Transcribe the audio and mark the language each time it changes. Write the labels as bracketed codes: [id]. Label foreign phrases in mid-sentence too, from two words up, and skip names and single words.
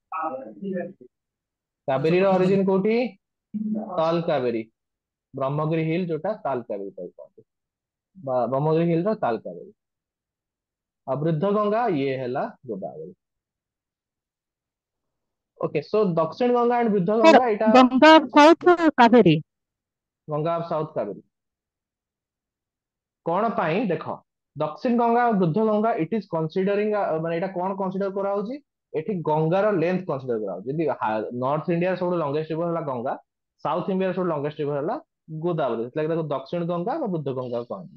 [or] କାବେରୀର ଅରିଜିନ କୋଉଠି? ତାଲ କାବେରୀ, ବ୍ରହ୍ମଗିରି ହିଲ୍ ଯୋଉଟା ତାଲ କାବେରୀ ତାକୁ କହନ୍ତି, ବା ବ୍ରହ୍ମଗିରି ହିଲ୍ ର ତାଲ କାବେରୀ। ଆଉ ବୃଦ୍ଧ ଗଙ୍ଗା ଇଏ ହେଲା ଗୋଦାବରୀ। [en] okay, so [or] ଦକ୍ଷିଣ ଗଙ୍ଗା ଆଣ୍ଡ ବୃଦ୍ଧ सर ଗଙ୍ଗା ଏଇଟା ଗଙ୍ଗା ସାଉଥ କାବେରୀ। [en] ଗଙ୍ଗା of south କାବେରୀ। [or] କଣ ପାଇଁ ଦେଖ, ଦକ୍ଷିଣ ଗଙ୍ଗା ଆଉ ବୃଦ୍ଧ ଗଙ୍ଗା [en] it is considering, [or] ମାନେ ଏଇଟା କଣ କନସିଡର କରାହଉଛି? ଏଠି ଗଙ୍ଗାର ଲେନ୍ଥ କନସିଡର କରାହଉଛି। ଯଦି ନର୍ଥ ଇଣ୍ଡିଆର ସବୁଠୁ [en] longest river [or] ହେଲା ଗଙ୍ଗା, ସାଉଥ ଇଣ୍ଡିଆର ସବୁଠୁ [en] longest river [or] ହେଲା ଗୋଦାବରୀ, ସେଥିଲାଗି ତାକୁ ଦକ୍ଷିଣ ଗଙ୍ଗା ବା ବୃଦ୍ଧ ଗଙ୍ଗା କହନ୍ତି।